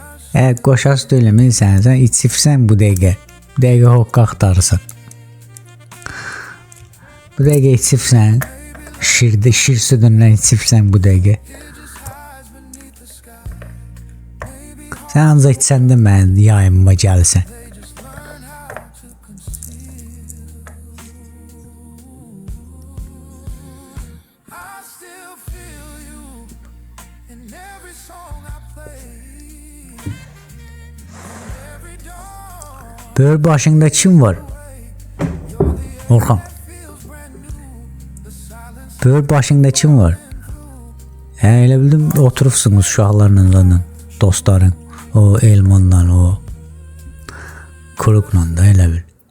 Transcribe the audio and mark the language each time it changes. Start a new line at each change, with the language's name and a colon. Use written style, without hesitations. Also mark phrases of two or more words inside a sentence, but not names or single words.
Azerbaijani: Qoşası söyləmirsən, sən içibsən bu dəqiqə. Bu dəqiqə hoqqa axtarırsan. Bu dəqiqə içibsən. Şir südündən içibsən bu dəqiqə. Sən ancaq içəndə mən yayınma gəlsən.
English: I still feel you in every song I play, every dawn
Azerbaijani: Böyür başında kim var? Orxan. Böyür başında kim var? Elə bildim oturubsunuz uşaqlarla, dostların, o Elmanla, o Kurukla da elə bil.